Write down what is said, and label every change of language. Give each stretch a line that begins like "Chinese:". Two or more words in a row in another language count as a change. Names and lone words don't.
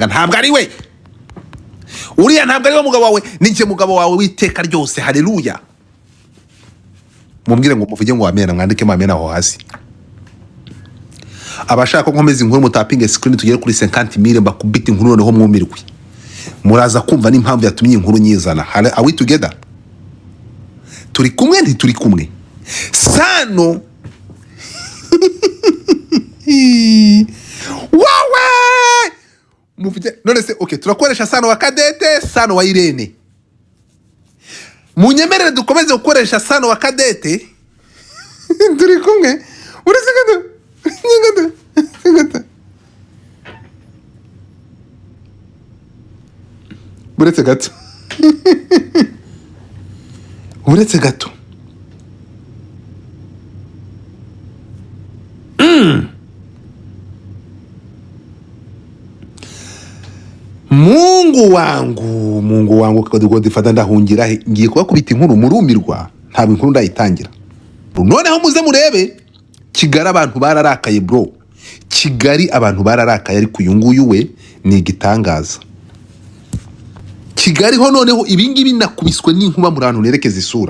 Kinyarwanda: Ntabwo ari we, uriya ntabwo ari we mugabo wawe, ninjye mugabo wawe w'iteka ryose. Haleluya. Mumbwire ngo muvuge ngo amena, mwandike amena aho hasi. Abashaka nkomeza inkuru mutapinge screen tugere kuri 50,000 mbakubita inkuru noneho mwumirwe. Muraza kumva n'impamvu yatumye inkuru nyizana.
English: Are we together?
Kinyarwanda: Turi kumwe ntituri kumwe. SANO wawe mufite none se okay, turakoresha SANO wa Cadette, SANO wa Irene. Munyemerere dukomeze gukoresha SANO wa Cadette. Turi kumwe. Uretse gato. Uretse gato.
Swahili: Mungu wangu
Kinyarwanda: kadugo difata ndahungira ngiye kubakubita inkuru murumirwa. Ntabwo inkuru ndayitangira. Noneho muze murebe Kigali abantu bararakaye bro. Kigali abantu bararakaye ariko uyu nguyu we ni igitangaza. Kigali ho noneho ibingibi nakubiswe n'inkuba muri ahantu nerekeza isura.